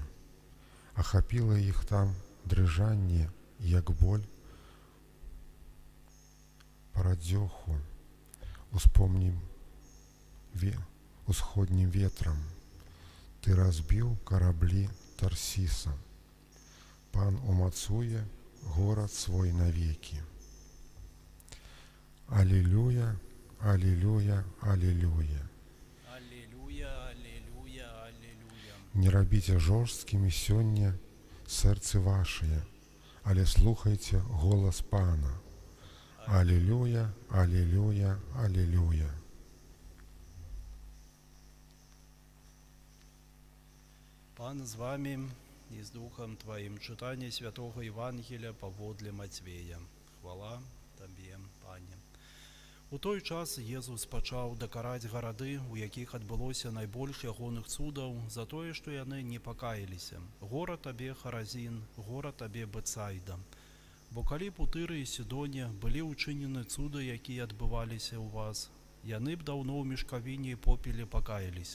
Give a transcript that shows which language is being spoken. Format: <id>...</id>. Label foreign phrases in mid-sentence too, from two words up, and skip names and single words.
<be>Ахапіла іх там дрыжанне, як боль парадзёху усходнім ветрам. Ты разбіў караблі Тарсіса. Пан умацуе горад свой навекі. Алілюя, алілюя, алілюя.</be> <ru>Аллилуйя, аллилуйя, аллилуйя.</ru> <be>Не рабіце жорсткімі сёння сэрцы вашыя, але слухайце голас Пана. Алілюя, алілюя, алілюя.</be> <uk>Пан з вами і з</uk> <ru>Духом Твоим.</ru> <uk>Читання Святого Євангелія паводле Матвея.</uk> <be>Хвала Табе, Пане. У той час Єзус пачаў дакараць гарады, у якіх адбылося найбольш ягоных цудаў, за тое, што яны не пакаяліся. Гора табе, Харазін, гора табе, Бецайда. Бо калі б у Тыры і Сідоне былі ўчынены цуды, якія адбываліся ў вас, яны б даўно ў мешкавіне і попеле пакаяліся.</be>